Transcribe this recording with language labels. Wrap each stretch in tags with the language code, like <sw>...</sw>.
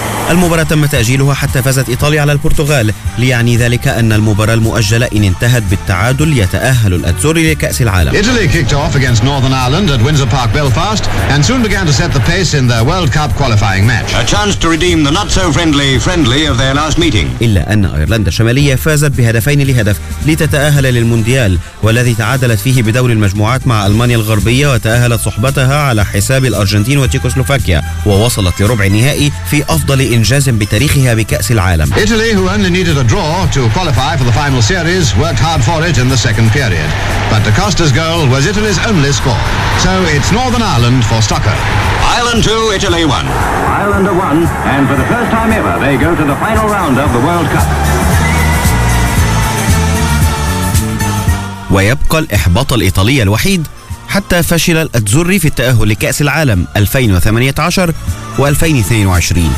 <ar>المباراة تم تأجيلها حتى فازت إيطاليا على البرتغال، ليعني ذلك أن المباراة المؤجلة إن انتهت بالتعادل يتأهل الأزوري لكأس العالم.</ar> <en>Italy kicked off against Northern Ireland at Windsor Park Belfast and soon began to set the pace in their World Cup qualifying match. A chance to redeem the not so friendly of their last meeting.</en> <ar>إلا أن أيرلندا الشمالية فازت بهدفين لهدف لتتأهل للمونديال والذي تعادلت فيه بدور المجموعات مع ألمانيا الغربية وتأهلت صحبتها على حساب الأرجنتين وتشيكوسلوفاكيا ووصلت لربع النهائي في أفضل إنجاز بتاريخها بكأس العالم.</ar> <en>Italy, who only needed a draw to qualify for the final series, worked hard for it in the second period. But De Costa's goal was Italy's only score. So it's Northern Ireland for Stocker. Ireland 2, Italy 1. Ireland 1, and for the first time ever, they go to the final round of the World Cup.</en> <ar>ويبقى الإحباط الإيطالي الوحيد حتى فشل الأزوري في التأهل لكأس العالم 2018 و2022.</ar>